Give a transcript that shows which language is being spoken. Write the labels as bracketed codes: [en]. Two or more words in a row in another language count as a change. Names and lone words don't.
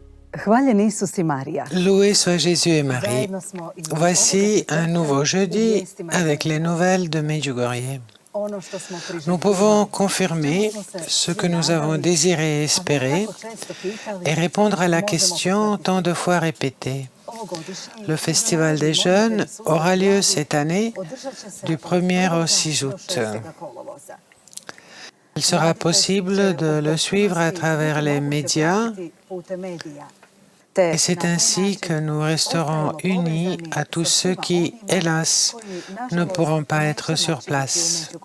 [hr] Hvaljen Isus i Marija. [fr] Loué soit Jésus et Marie. [hr] Zajedno smo iz [fr] Voici un nouveau jeudi [hr] vijestima [fr] avec les nouvelles de Medjugorje. [hr] ono što smo [fr] Nous [hr] priželjkivali. [fr] pouvons confirmer ce que nous avons désiré et espéré et répondre à la question tant de fois répétée. Le Festival des Jeunes aura lieu cette année du 1er au 6 août. Il sera possible de le suivre à travers les médias et c'est ainsi que nous resterons unis à tous ceux qui, hélas, ne pourront pas être sur place.